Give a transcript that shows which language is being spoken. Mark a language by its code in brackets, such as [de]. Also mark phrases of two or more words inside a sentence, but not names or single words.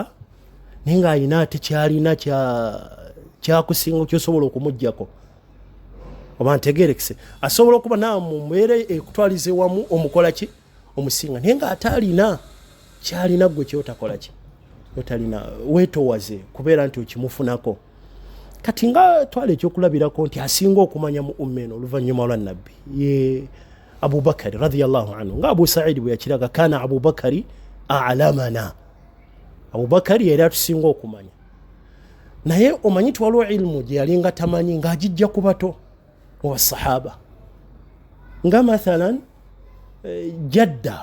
[lg] naye nga alina ate kyalina kyakusinga kyosobola okumuggyako oba ntegerekese asobola okuba naamwe mubeere ekutwalize wamu omukola ki omusinga naye nga ate alina kyalina gwe kyotakola ki otalina weetoowaze kubeera nti okimufunako kati nga twala ekyokulabirako nti asinga okumanya mu ummeno oluvannyuma lwa nabbi ye Abubakari [ar] رضي الله عنه [lg] nga Abu Sa'id bwe yakiraga [ar] كان أبو بكر أعلمنا [lg] Abubakari yali atusinga okumanya naye omanyi ti waliwo ilmu gye yalinga tamanyi ng'agijja ku bato mu basahaba nga mathalan jadda